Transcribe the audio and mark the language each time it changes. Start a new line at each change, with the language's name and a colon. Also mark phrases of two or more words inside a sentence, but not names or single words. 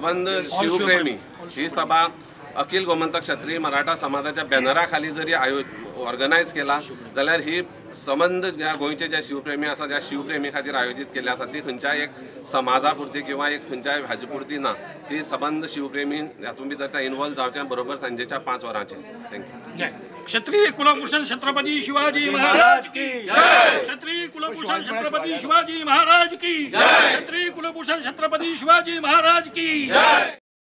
Konkani: संबंध शिवप्रेमी ही सभा अखिल गोमंतक क्षत्रिय मराठा समाजाच्या बॅनरा खाली जरी ऑर्गनायज केला जाल्यार ही संबंध ज्या गोंयचे जे शिवप्रेमी आसा त्या शिवप्रेमी खातीर आयोजीत केल्ली आसा ती खंयच्याय एक समाजा पुरती किंवा एक खंयच्याय हाजे पुरती ना. ती संबंध शिवप्रेमी हातूंत भितर त्या इन्वॉल्व जावचें बरोबर सांजेच्या 5 वरांचेर. थँक्यू. जय.
Marathi: क्षत्रिय कुलभूषण छत्रपती शिवाजी महाराज की जय. क्षत्रिय कुलभूषण छत्रपती शिवाजी महाराज की जय. क्षत्रिय कुलभूषण छत्रपती शिवाजी महाराज की जय.